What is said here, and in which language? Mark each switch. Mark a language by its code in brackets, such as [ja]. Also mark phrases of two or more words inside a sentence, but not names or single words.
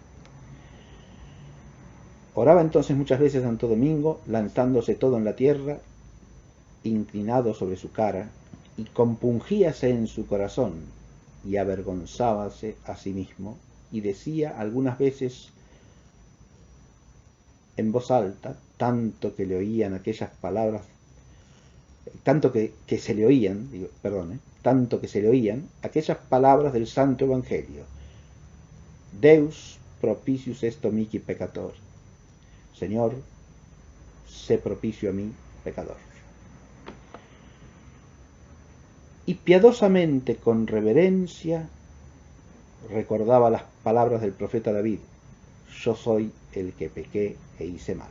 [es] Oraba entonces muchas veces Santo Domingo lanzándose todo en la tierra, inclinado sobre su cara, y compungíase en su corazón y avergonzábase a sí mismo, y decía algunas veces en voz alta, tanto que le oían aquellas palabras, tanto que se le oían aquellas palabras del Santo Evangelio: [la] Deus propicius est mihi peccator. [es] Señor, sé propicio a mí, pecador. Y piadosamente, con reverencia, recordaba las palabras del profeta David: yo soy el que pequé e hice mal.